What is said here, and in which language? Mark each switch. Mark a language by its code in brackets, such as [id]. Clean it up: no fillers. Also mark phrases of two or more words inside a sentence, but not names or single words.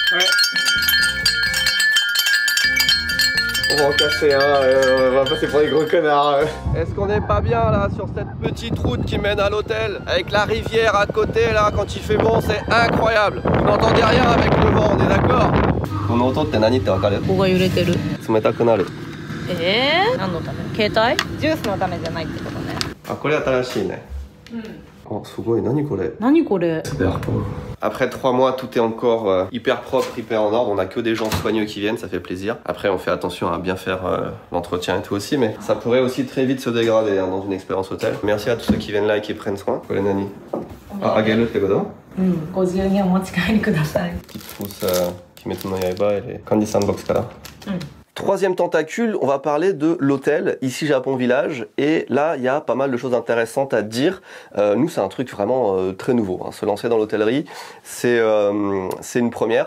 [fr] On va en casser un, on va passer pour des gros connards. Est-ce qu'on n'est pas bien là sur cette petite route qui mène à l'hôtel avec la rivière à côté là quand il fait bon, c'est incroyable. Vous n'entendez rien avec le vent, on est d'accord? [ja] この音って何ってわかる？ここが揺れてる。冷たくなる。何のため？携帯？ジュースのためじゃないってことね。あ、これ新しいね。Oh, すごい、何これ？何これ？ [fr] Après 3 mois, tout est encore hyper propre, hyper en ordre. On a que des gens soigneux qui viennent, ça fait plaisir. Après, on fait attention à bien faire l'entretien et tout aussi, mais ça pourrait aussi très vite se dégrader hein, dans une expérience hôtel. Merci à tous ceux qui viennent là et qui prennent soin. Quoi, les nannies? Ah, agelu, c'est quoi? [ja] ご自由にお持ち帰りください。 [fr] Petite trousse Kimetsu no Yaiba et les Candy Sandbox Kara. Troisième tentacule, on va parler de l'hôtel, ici Japon Village, et là il y a pas mal de choses intéressantes à dire. Nous c'est un truc vraiment très nouveau, hein. Se lancer dans l'hôtellerie, c'est une première.